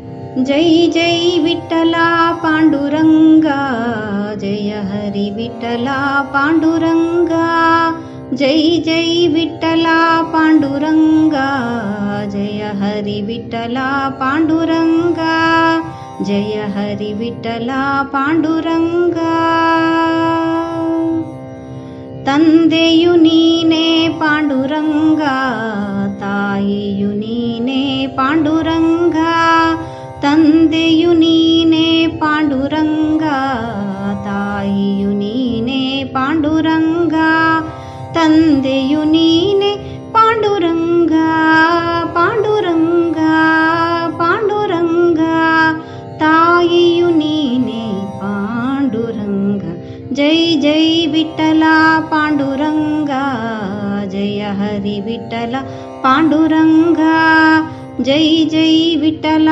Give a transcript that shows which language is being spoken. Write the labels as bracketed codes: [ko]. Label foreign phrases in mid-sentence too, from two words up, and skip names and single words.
[mr] जय जय विठ्ठला पांडुरंगा, जय हरी विठ्ठला पांडुरंगा, जय जय विठ्ठला पांडुरंगा, जय हरी विठ्ठला पांडुरंगा, जय हरी विठ्ठला पांडुरंगा. [kn] ತಂದೆಯು ನೀನೇ ಪಾಂಡುರಂಗ, ತಾಯಿಯು ನೀನೇ ಪಾಂಡುರಂಗ, ತಂದೆಯು ನೀನೇ ಪಾಂಡುರಂಗ, ತಾಯಿಯು ನೀನೇ ಪಾಂಡುರಂಗ, ತಂದೆಯು ನೀನೇ ಪಾಂಡುರಂಗ, ಪಾಂಡುರಂಗ ಪಾಂಡುರಂಗ, ತಾಯಿಯು ನೀನೇ ಪಾಂಡುರಂಗ. [mr] जय जय विठ्ठला पांडुरंगा, जय हरी विठ्ठला पांडुरंगा, जय जय विठ्ठला